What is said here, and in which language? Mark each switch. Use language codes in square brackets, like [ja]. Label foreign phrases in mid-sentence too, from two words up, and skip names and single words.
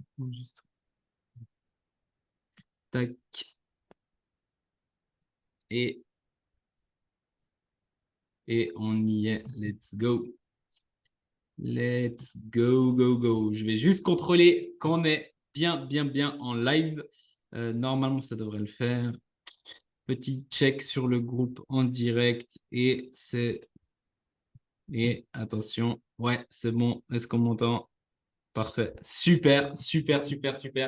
[fr] Enregistre. Tac. Et, et on y est. [en] Let's go. Let's go, go, go. [fr] Je vais juste contrôler qu'on est bien en live. Normalement, ça devrait le faire. Petit check sur le groupe en direct. Et attention. Ouais, c'est bon. Est-ce qu'on m'entend? Parfait. Super.